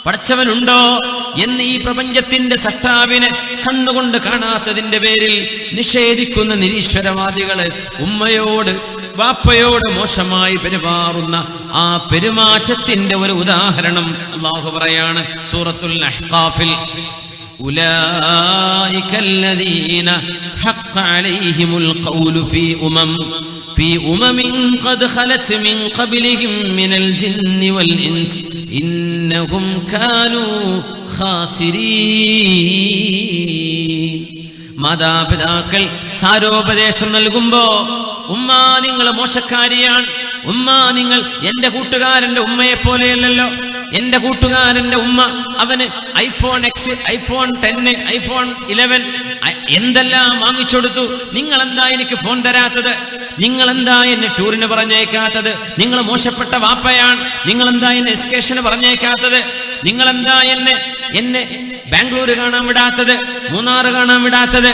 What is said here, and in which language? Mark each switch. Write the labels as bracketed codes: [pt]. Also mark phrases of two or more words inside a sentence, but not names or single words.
[ml] പടച്ചവനുണ്ടോ എന്ന് ഈ പ്രപഞ്ചത്തിന്റെ സട്ടാവിനെ കണ്ണുകൊണ്ട് കാണാത്തതിന്റെ പേരിൽ നിഷേധിക്കുന്ന നിരീശ്വരവാദികള് ഉമ്മയോട് വാപ്പയോട് മോശമായി പെരുമാറുന്ന ആ പെരുമാറ്റത്തിന്റെ ഒരു ഉദാഹരണം അല്ലാഹു പറയാണ് സൂറത്തുൽ അഹ്ഖാഫിൽ. [ar] ഉലൈക الذين حق عليهم القول في قد خلت من قبلهم من الجن والإنس إنهم كانوا خاسرين. [ml] മാതാപിതാക്കൾ സാരോപദേശം നൽകുമ്പോ ഉമ്മ നിങ്ങൾ മോശക്കാരിയാണ്, ഉമ്മ നിങ്ങൾ എന്റെ കൂട്ടുകാരന്റെ ഉമ്മയെ പോലെയല്ലല്ലോ, എന്റെ കൂട്ടുകാരന്റെ ഉമ്മ അവന് iPhone X, iPhone 10, iPhone 11 എന്തെല്ലാം വാങ്ങിച്ചെടുത്തു, നിങ്ങളെന്താ എനിക്ക് ഫോൺ തരാത്തത്, നിങ്ങളെന്താ എന്നെ ടൂറിന് പറഞ്ഞേക്കാത്തത്, നിങ്ങൾ മോശപ്പെട്ട വാപ്പയാണ്, നിങ്ങളെന്താ എന്നെ എസ്കേഷന് പറഞ്ഞേക്കാത്തത്, നിങ്ങളെന്താ എന്നെ ബാംഗ്ലൂർ കാണാൻ വിടാത്തത്, മൂന്നാർ കാണാൻ വിടാത്തത്.